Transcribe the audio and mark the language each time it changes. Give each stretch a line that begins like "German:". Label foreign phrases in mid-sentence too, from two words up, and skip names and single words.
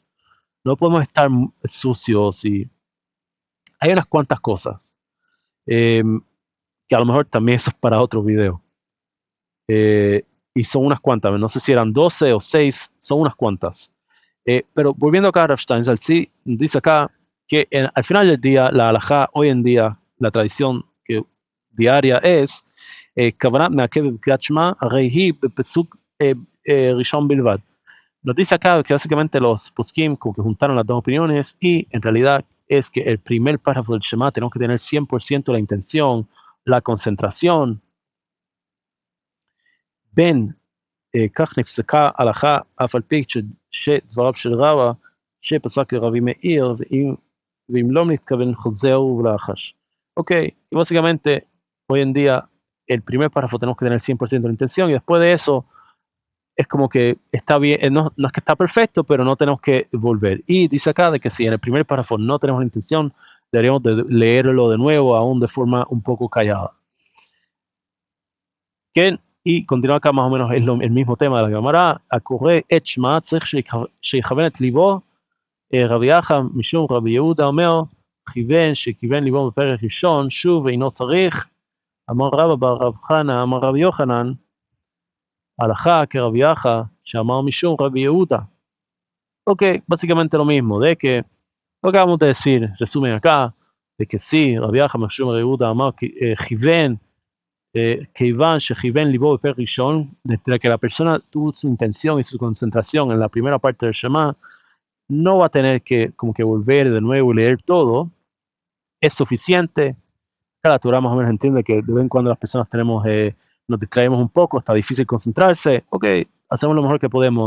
Spanish: No podemos estar sucios y hay unas cuantas cosas eh, que a lo mejor también eso es para otro video. Y son unas cuantas, no sé si eran 12 o 6, son unas cuantas. Pero volviendo acá a Rav Steinsaltz, sí, dice acá que al final del día, la halajá, hoy en día, la tradición diaria es
Hebrew: כוונת מעכב בקריאת שמע, הרי היא בפסוק ראשון בלבד.
Spanish: Nos dice acá que básicamente los poskim como que juntaron las dos opiniones y en realidad es que el primer párrafo del Shema tenemos que tener 100% la intención, la concentración.
Hebrew: בין כך נפסקה הלכה אף על פי שדבריו של רבא שפסק לרבי מאיר ואם לא מתכוון חוזר ולחש.
Spanish: Ok, y básicamente hoy en día el primer párrafo tenemos que tener 100% de intención y después de eso es como que está bien, no es que está perfecto, pero no tenemos que volver. Y dice acá de que si en el primer párrafo no tenemos la intención, deberíamos de leerlo de nuevo, aún de forma un poco callada.
Hebrew: כן,
Spanish: y continúa acá más o menos es el mismo tema de la Gemara,
Hebrew: הקורא את שמע צריך שיכוון את ליבו, רבי יחא משום רבי יהודה אומר, שכיוון ליבו בפרק ראשון, שוב אינו צריך, אמר רבא בר רב חנא, אמר רבי יוחנן, הלכה כרבי יחא, שאמר משום רבי יהודה.
Spanish: Ok, básicamente lo mismo, de que lo que acabamos de decir, resumen acá, de que sí,
Hebrew: רבי יחא משום רבי יהודה אמר, כיוון כיוון שכיוון ליבו בפרק ראשון,
Spanish: desde que la persona tuvo su intención y su concentración en la primera parte del Shema, no va a tener que como que volver de nuevo y leer todo, es suficiente. La Torah más o menos entiende que de vez en cuando las personas nos distraemos un poco, está difícil concentrarse, ok, hacemos lo mejor que podemos.